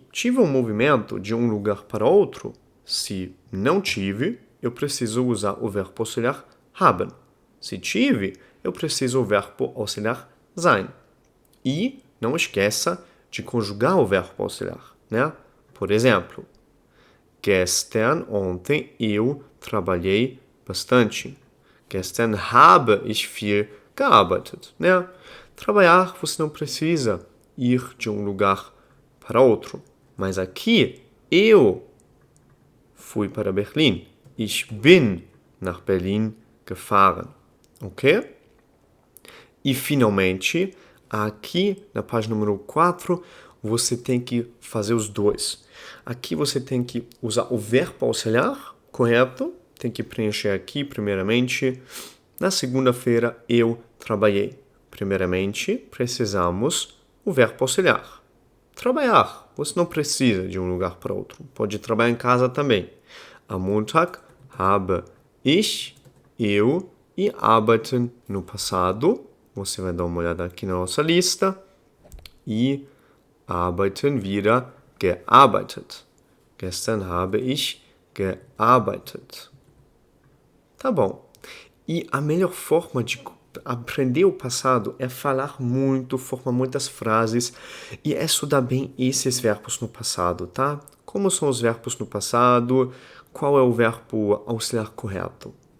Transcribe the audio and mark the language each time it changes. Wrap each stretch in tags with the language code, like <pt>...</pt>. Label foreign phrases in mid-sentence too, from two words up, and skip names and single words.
<pt>Tive um movimento de um lugar para outro? Se não tive, eu preciso usar o verbo auxiliar haben. Se tive, eu preciso o verbo auxiliar sein. E não esqueça de conjugar o verbo auxiliar, né? Por exemplo, gestern, ontem, eu trabalhei bastante.</pt> <de>Gestern habe ich viel gearbeitet.</de> <pt>Né? Trabalhar, você não precisa ir de um lugar para outro. Mas aqui, eu fui para Berlim.</pt> <de>Ich bin nach Berlin gefahren.</de> <pt>Ok? E, finalmente, aqui na página número 4, você tem que fazer os dois. Aqui você tem que usar o verbo auxiliar, correto? Tem que preencher aqui, primeiramente. Na segunda-feira, eu trabalhei. Primeiramente, precisamos o verbo auxiliar. Trabalhar. Você não precisa de um lugar para outro. Pode trabalhar em casa também.</pt> <de>Am Montag habe ich,</de> <pt>eu, e arbeiten no passado. Você vai dar uma olhada aqui na nossa lista.</pt> <de>E arbeiten wieder gearbeitet. Gestern habe ich gearbeitet.</de> <pt>Tá bom. E a melhor forma de aprender o passado é falar muito, formar muitas frases e estudar bem esses verbos no passado, tá? Como são os verbos no passado? Qual é o verbo auxiliar correto?</pt>